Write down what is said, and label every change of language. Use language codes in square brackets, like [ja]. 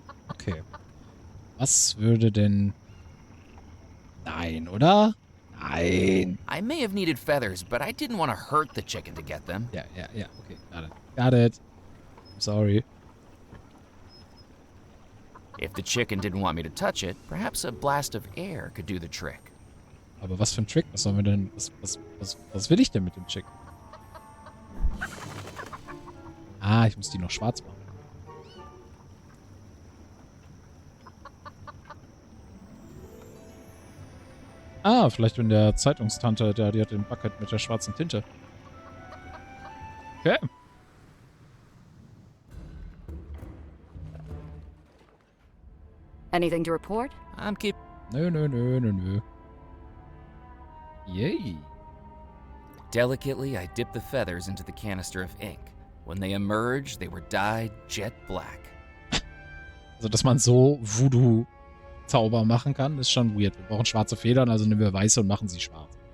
[de] Okay. Was würde denn... Nein, oder? Nein. [en] I may have needed feathers, but I didn't want to hurt the chicken to get them. Ja, okay, got it. Got it. I'm sorry. If the chicken didn't want me to touch it, perhaps a blast of air could do the trick. [de] Aber was für ein Trick? Was sollen wir denn... Was will ich denn mit dem Chicken? Ah, ich muss die noch schwarz machen. Ah, vielleicht wenn der Zeitungstante, die hat den Bucket mit der schwarzen Tinte. Okay. [en] Anything to report? I'm keep... [de] Nö. Yay. [en] Delicately, I dipped the feathers into the canister of ink. When they emerged, they were dyed jet black. [de] Also, dass man so Voodoo-Zauber machen kann, ist schon weird. Wir brauchen schwarze Federn, also nehmen wir weiße und machen sie schwarz.